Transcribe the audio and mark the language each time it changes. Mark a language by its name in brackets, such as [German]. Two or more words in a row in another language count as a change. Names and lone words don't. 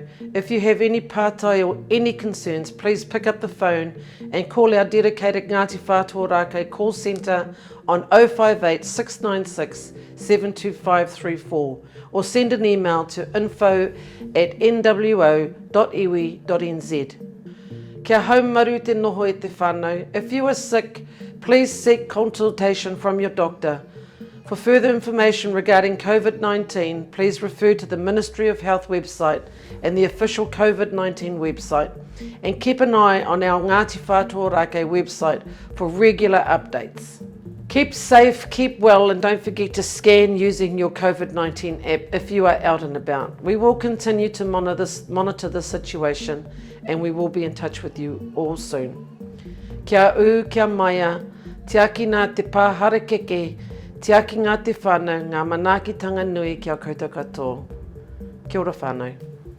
[English] If you have any pātai or any concerns, please pick up the phone and call our dedicated Ngāti Whātua Ōrākei call centre on 058 696 72534 or send an email to info@nwo.iwi.nz. [Māori] Kia haumaru te noho e te whānau. [English] If you are sick, please seek consultation from your doctor. For further information regarding COVID-19, please refer to the Ministry of Health website and the official COVID-19 website, and keep an eye on our Ngāti Whātua Ōrākei website for regular updates. Keep safe, keep well, and don't forget to scan using your COVID-19 app if you are out and about. We will continue to monitor the situation and we will be in touch with you all soon. [Māori] Kia u, kia maia, te aki nā te pāhara keke, te aki ngā te whānau, ngā manaakitanga nui kia koutou katoa. Kia ora whānau.